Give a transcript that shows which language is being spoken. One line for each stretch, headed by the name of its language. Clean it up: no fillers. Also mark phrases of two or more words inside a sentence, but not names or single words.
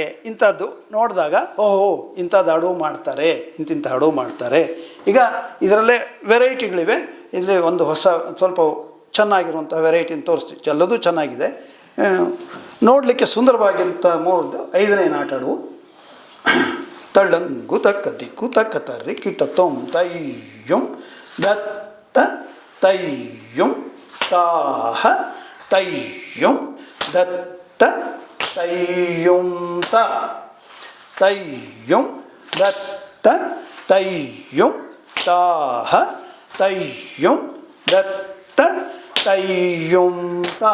Kannada: ಇಂಥದ್ದು ನೋಡಿದಾಗ ಓಹೋ ಇಂಥದ್ದು ಅಡುವು ಮಾಡ್ತಾರೆ, ಇಂತಿಂಥ ಅಡುವು ಮಾಡ್ತಾರೆ. ಈಗ ಇದರಲ್ಲೇ ವೆರೈಟಿಗಳಿವೆ. ಇಲ್ಲಿ ಒಂದು ಹೊಸ ಸ್ವಲ್ಪ ಚೆನ್ನಾಗಿರುವಂಥ ವೆರೈಟಿನ ತೋರಿಸ್ತೀವಿ. ಎಲ್ಲದೂ ಚೆನ್ನಾಗಿದೆ, ನೋಡಲಿಕ್ಕೆ ಸುಂದರವಾಗಿಂಥ 5ನೇ ನಾಟ ಅಡುವು. ತಳ್ಳಂಗು ತಕ್ಕ ದಿಕ್ಕು ತಕ್ಕ ತರ್ರಿ ಕಿಟ್ಟ ತೊಂ ತೈಯುಂ ದತ್ತ ತೈಯುಂ ತಾಹ ತೈಯುಂ ದತ್ತ ತೈಯುಂ ತಾ. ತೈಯುಂ ದತ್ತ ತೈಯುಂ ತಾಹ ತೈಯುಂ ದತ್ತ ತೈಯುಂ ತಾ.